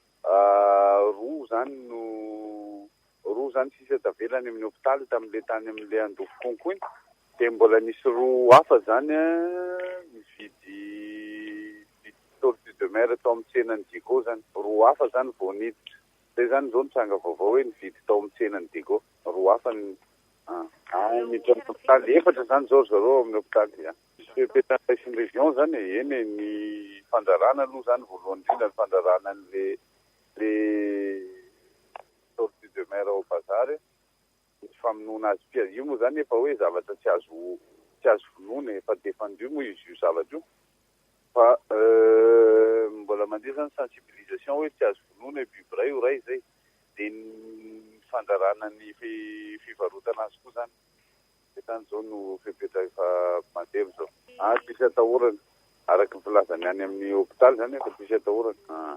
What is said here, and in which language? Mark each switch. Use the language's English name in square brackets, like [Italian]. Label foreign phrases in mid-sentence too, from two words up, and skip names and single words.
[Malagasy] roa zany sisa tavelany amin'ny hopitaly tamin'ilay tany amin'ilay Andofo Konko iny dia mbola nisy roa hafa zany mividy [French] tortue de mer [Malagasy] tao amin'ny tsenan'ny Digo zany roa hafa zany vao niditra zay zany zao nitranga vaovao hoe nividy tao amin'ny tsenan'ny Digo roa hafa miditra amin'ny hopitaly 4 zany zao zareo amin'ny hopitaly. Pétation région zany eny ny fandrarana aloha zany voalohany indrindra ny fandrarana le [French] tortue de mer [Malagasy] au bazary ny famonoana azy pia io moa zany efa hoe zavatra tsy azo vonoina efa défendu moa izy io zavatra io fa mbola mandeha zany sensibilisation hoe tsy azo vonoina biby ray o ray zay dia ny fandrarana ny fivarotana azy koa zany zany zao no fepetra efa mandeha zao tsisy atahorana araka ny filazany any amin'ny hopitaly zany efa tsisy atahorana.